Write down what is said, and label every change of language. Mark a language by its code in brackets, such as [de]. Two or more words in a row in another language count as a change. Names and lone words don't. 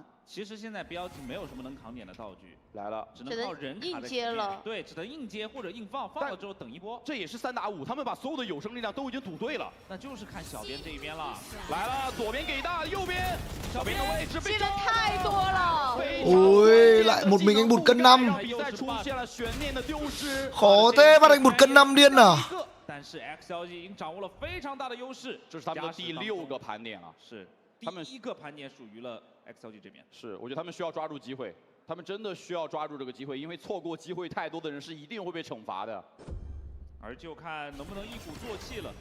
[zh] 其实现在 BLG 没有什么能扛点的道具，来了，只能靠人卡的接了。对，只能硬接或者硬放，放了之后等一波。这也是3打5，他们把所有的有生力量都已经赌对了。那就是看小编这一边了。来了，左边给大，右边小编的位置被接的太多了。 [vi] Ôi, lại một mình anh Bụt cân 5. [zh] 比赛出现了悬念的丢失。 [vi] Khó thế bắt anh Bụt cân 5 điên à? [zh] 但是 XLG 已经掌握了非常大的优势，这是他们的第6个盘点了。是，他们第1个盘点属于了 XLG 这边。是，我觉得他们需要抓住机会，他们真的需要抓住这个机会，因为错过机会太多的人是一定会被惩罚的。而就看能不能一鼓作气了。